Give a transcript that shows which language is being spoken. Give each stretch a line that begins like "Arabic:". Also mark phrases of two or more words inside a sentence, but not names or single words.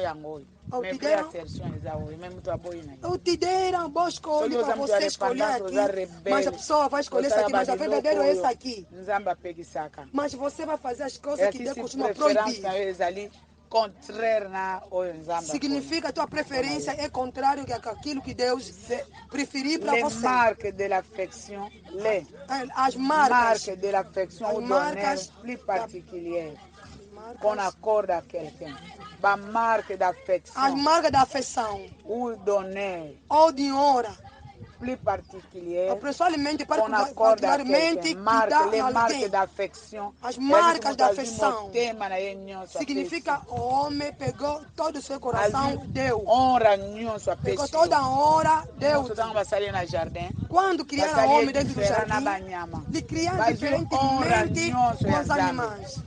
Portuguese: Eu te deram boa escolha para você escolher aqui, mas a pessoa vai escolher essa aqui, mas a verdadeira é essa aqui. Mas você vai fazer as coisas que Deus costuma proibir. Significa que a tua preferência é contrário que aquilo que Deus preferiu para você. As marcas
French: de l'affection ou d'honneur plus particulière qu'on accorde à quelqu'un.
Portuguese: A marca da affection. As marcas da afeição.
French: Ou d'honneur.
Portuguese: Ou de honra.
French: Plus particulière.
Portuguese: Pessoalmente, particularmente, marca da affection. As marcas da afeição. Significa o homem pegou todo o seu coração, deu. Honra pegou toda a honra, deu. Quando criaram o homem dentro do jardim, lhe criaram diferentemente com os animais.